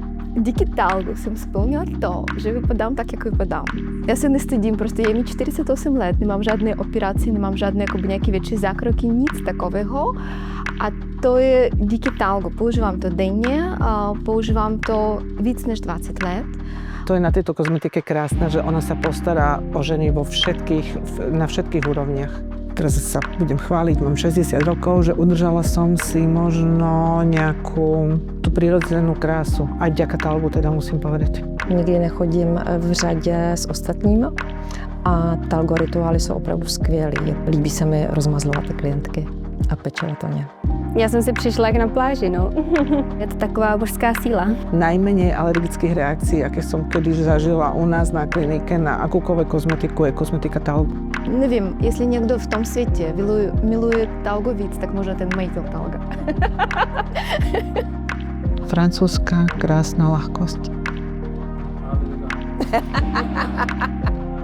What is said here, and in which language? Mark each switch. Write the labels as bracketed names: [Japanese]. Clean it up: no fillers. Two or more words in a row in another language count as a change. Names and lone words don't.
[Czech] Díky Talgu jsem splnila to, že vypadám tak, jak vypadám. Já se nestydím, prostě je mi 48 let, nemám žádné operace, nemám žádné nějaké větší zákroky, nic takového. A to je díky Talgu. Používám to denně a používám to víc než 20 let. [Slovak] To je na tejto kozmetike krásne, že ona sa postará o ženy na všetkých úrovniach. Teraz sa budem chváliť, mám 60 rokov, že udržala som si možno nejakú tú prirodzenú krásu. Aj vďaka Talgu teda musím povedať. [Czech] Nikdy nechodím v řadě s ostatními a Talgo rituály jsou opravdu skvělý. Líbí se mi rozmazlovat ty klientky a pečovat o ně. Já jsem si přišla jak na pláži, no. Je to taková božská síla. [Slovak] Najmenej alergických reakcií, aké som kedy zažila u nás na klinike na akúkoľvek kozmetiku, je kozmetika Talgu. [Czech] Nevím, jestli někdo v tom světě miluje Talgo víc, tak možná ten majitel Talga. [Slovak] Francúzska krásna ľahkosť.